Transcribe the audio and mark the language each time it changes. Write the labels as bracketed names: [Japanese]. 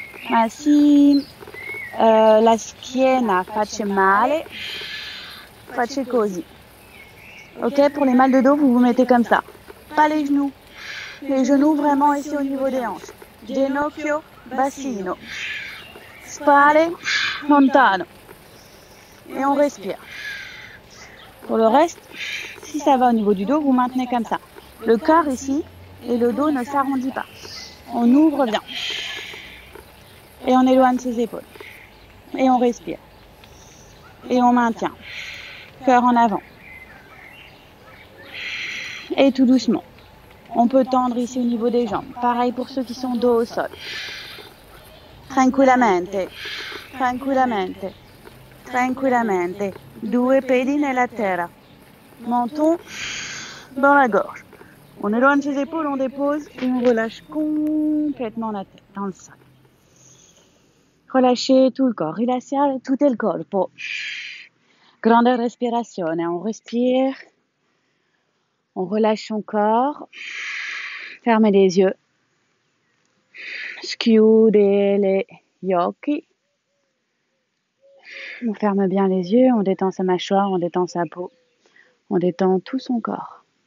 [Italian] Ma si la schiena face male, faccio così. [French] Ok, pour les mal de dos, vous vous mettez comme ça. Pas les genoux. Les genoux vraiment ici au niveau des hanches. [Italian] Ginocchio, bacino. Spalle, lontano. [French] Et on respire. Pour le reste, si ça va au niveau du dos, vous maintenez comme ça. Le cœur ici et le dos ne s'arrondit pas. On ouvre bien. Et on éloigne ses épaules. Et on respire. Et on maintient. Cœur en avant. Et tout doucement. On peut tendre ici au niveau des jambes. Pareil pour ceux qui sont dos au sol. [Italian] Tranquillamente. Tranquillamente. Tranquillamente. 2 piedi nella terra. [French] Menton dans la gorge. On éloigne ses épaules, on dépose et on relâche complètement la tête dans le sol. Relâchez tout le corps. [Italian] Rilassare tutto il corpo. Grande respirazione. [French] On respire. On relâche son corps. Fermez les yeux. [Italian] Chiudete gli occhi. [French] On ferme bien les yeux, on détend sa mâchoire, on détend sa peau, on détend tout son corps.